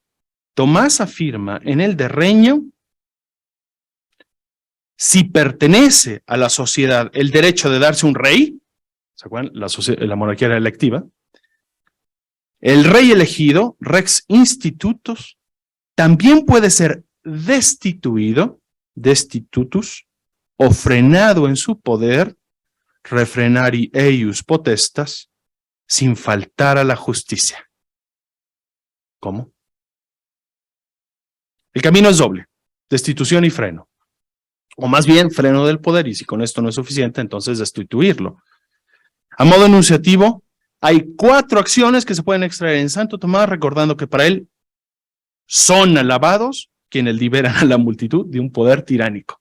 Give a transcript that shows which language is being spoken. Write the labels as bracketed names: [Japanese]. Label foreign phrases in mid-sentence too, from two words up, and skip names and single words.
[Spanish] Tomás afirma en el de Reño, si pertenece a la sociedad el derecho de darse un rey, ¿se acuerdan? La monarquía era electiva, el rey elegido, [Latin] rex institutus, [Spanish] también puede ser destituido, destitutus, o frenado en su poder, [Latin] refrenari eius potestas, [Spanish] sin faltar a la justicia. ¿Cómo? El camino es doble, destitución y freno. O más bien, freno del poder, y si con esto no es suficiente, entonces destituirlo. A modo enunciativo, hay 4 acciones que se pueden extraer en Santo Tomás, recordando que para él son alabados quienes liberan a la multitud de un poder tiránico.